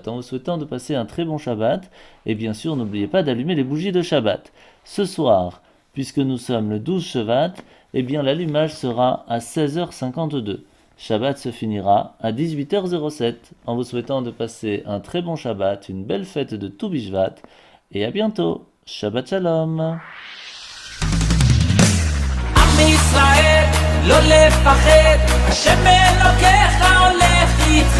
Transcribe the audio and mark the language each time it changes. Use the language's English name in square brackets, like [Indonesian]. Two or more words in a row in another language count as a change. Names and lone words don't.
[French] En vous souhaitant de passer un très bon Shabbat, et bien sûr, n'oubliez pas d'allumer les bougies de Shabbat. Ce soir, puisque nous sommes le 12 Shevat, eh bien l'allumage sera à 16h52. Shabbat se finira à 18h07. En vous souhaitant de passer un très bon Shabbat, une belle fête de Tou Bishvat, et à bientôt. [Hebrew] שבת שלום. ישראל, לא לפחד, השם אלוקיך הולך איתך.